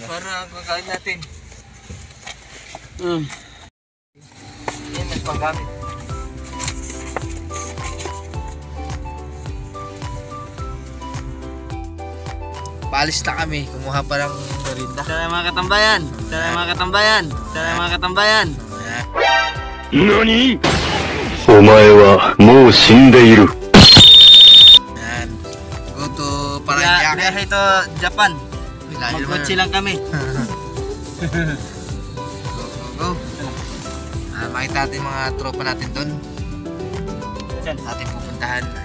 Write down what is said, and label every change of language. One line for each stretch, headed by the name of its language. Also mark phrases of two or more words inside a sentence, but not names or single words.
Filipino: Para kakain natin. Yan, nagpanggamit. Paalis na kami. Kumuha pa ng merinda. Tara mga katambayan.
Japanese: NANI?! お前はもう死んでいる。
English: Yan. Go to Paranaque.
Filipino: Biyahe to Japan. Bilayo naman. Magkotse lang kami.
English: Go.
Filipino: Makita natin mga tropa natin doon. Sa ating pupuntahan.